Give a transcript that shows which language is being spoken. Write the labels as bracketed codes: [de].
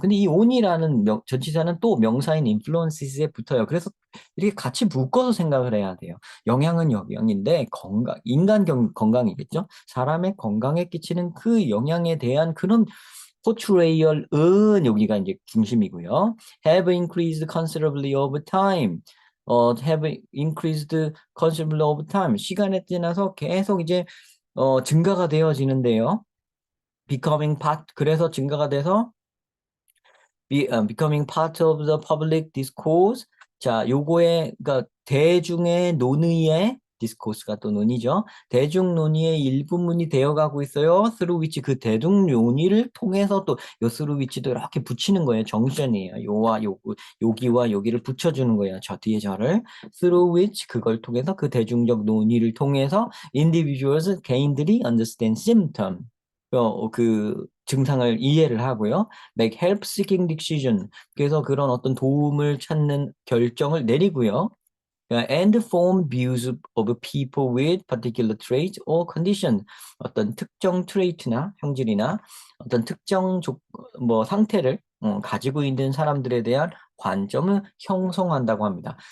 [ko] 근데 이 on이라는 전치사는 또 명사인 influences에 붙어요. 그래서 이렇게 같이 묶어서 생각을 해야 돼요. 영향은 영향인데 건강이겠죠. 사람의 건강에 끼치는 그 영향에 대한 그런 포트레이얼은 여기가 이제 중심이고요. [en] Have increased considerably over time. Have increased considerably over time. [ko] 시간에 지나서 계속 이제 증가가 되어지는데요. [en] becoming part [ko] 그래서 증가가 돼서 [en] becoming part of the public discourse. [ko] 자, 요거에 그러니까 대중의 논의의 discourse가 또 논의죠. 대중 논의의 일부분이 되어가고 있어요. [en] through which [ko] 그 대중 논의를 통해서 또 요 through which도 이렇게 붙이는 거예요. 정션이에요. 여기와 여기를 붙여주는 거예요. 저 뒤에 저를 [en] through which [ko] 그걸 통해서 그 대중적 논의를 통해서 individuals 개인들이 [en] understand symptom [ko] 그 증상을 이해를 하고요. [en] make help seeking decision. [ko] 그래서 그런 어떤 도움을 찾는 결정을 내리고요. [en] and form views of people with particular traits or condition. [ko] 어떤 특정 트레이트나 형질이나 어떤 특정 뭐 상태를 가지고 있는 사람들에 대한 관점을 형성한다고 합니다.